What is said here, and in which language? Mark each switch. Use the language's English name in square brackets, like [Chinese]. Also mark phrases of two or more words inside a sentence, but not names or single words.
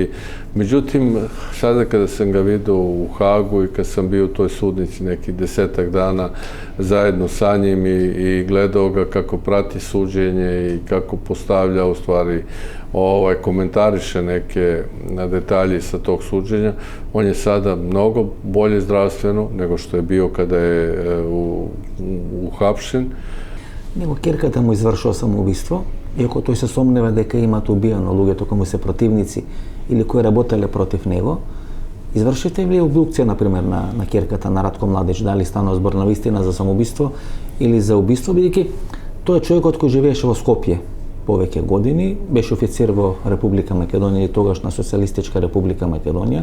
[Serbian] Međutim, sada kada sam ga vidio u Hagu i kad sam bio u toj sudnici nekih 10-ak dana zajedno sa njim i gledao ga kako prati suđenje i kako postavlja u stvari komentariše neke detalje sa tog suđenja, on je sada mnogo bolje zdravstveno nego što je bio kada je uhapšen. [Macedonian] Него керката му извршува самоубиство, иако тој се сомнева дека имаат убиено луѓето кои му се противници или кои работеле против него. Извршите ли обдукција, например, на керката на Ратко Младич, дали станува збор на вистина за самоубиство или за убиство, бидејќи тој е човекот кој живееше во Скопје повеќе години, беше офицер во Република Македонија и тогашна Социјалистичка Република Македонија.